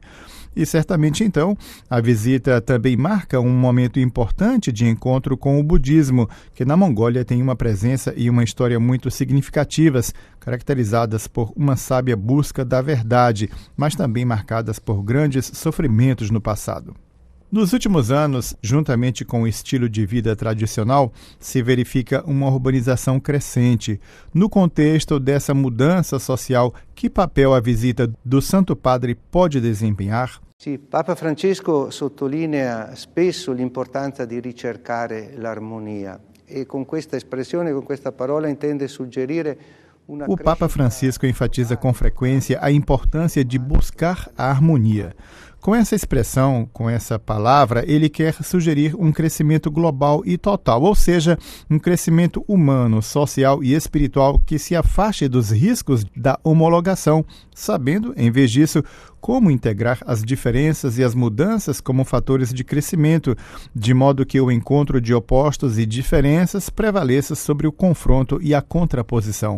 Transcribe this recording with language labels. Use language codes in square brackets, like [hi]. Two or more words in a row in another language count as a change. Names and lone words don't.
[pt] E certamente, então, a visita também marca um momento importante de encontro com o budismo, que na Mongólia tem uma presença e uma história muito significativas, caracterizadas por uma sábia busca da verdade, mas também marcadas por grandes sofrimentos no passado. Nos últimos anos, juntamente com o estilo de vida tradicional, se verifica uma urbanização crescente. No contexto dessa mudança social, que papel a visita do Santo Padre pode desempenhar? [it] Sì, Papa Francesco sottolinea spesso l'importanza di ricercare l'armonia e [pt] com esta expressione, com esta parola, [it] intende suggerire. [pt] O Papa Francisco enfatiza com frequência a importância de buscar a harmonia. Com essa expressão, com essa palavra, ele quer sugerir um crescimento global e total, ou seja, um crescimento humano, social e espiritual que se afaste dos riscos da homologação, sabendo, em vez disso, como integrar as diferenças e as mudanças como fatores de crescimento, de modo que o encontro de opostos e diferenças prevaleça sobre o confronto e a contraposição.